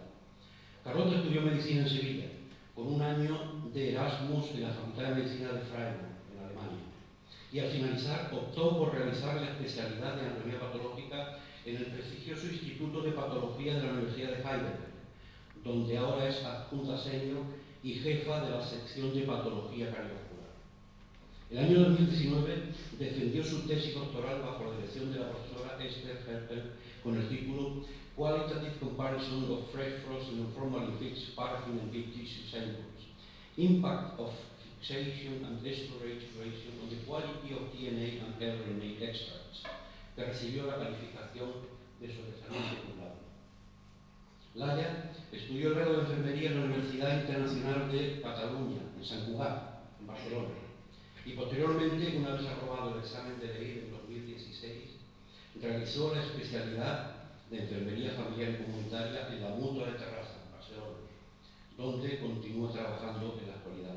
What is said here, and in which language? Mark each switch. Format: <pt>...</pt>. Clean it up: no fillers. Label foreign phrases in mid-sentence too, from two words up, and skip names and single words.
<es>Carlota estudió medicina en Sevilla, con un año de Erasmus en la Facultad de Medicina de Freiburg, en Alemania, y al finalizar optó por realizar la especialidad de anatomía patológica en el prestigioso Instituto de Patología de la Universidad de Heidelberg, donde ahora es adjunta senior y jefa de la sección de patología cardiovascular. El año 2019 defendió su tesis doctoral bajo la dirección de la profesora Esther Hertel con el título Qualitative Comparison of Fresh Frozen and Formalin Fixed Paraffin and Deep Tissue Samples, Impact of Fixation and Storage Ratio on the Quality of DNA and RNA Extracts, que recibió la calificación de sobresaliente</es> <la>cum laude.</la> <es>Laya estudió el grado de enfermería en la Universidad Internacional de Cataluña, en Sant Cugat, en Barcelona, y posteriormente, una vez aprobado el examen de ley en 2016, realizó la especialidad de enfermería familiar y comunitaria en la Mutua de Terrassa, en Barcelona, donde continúa trabajando en la actualidad.</es>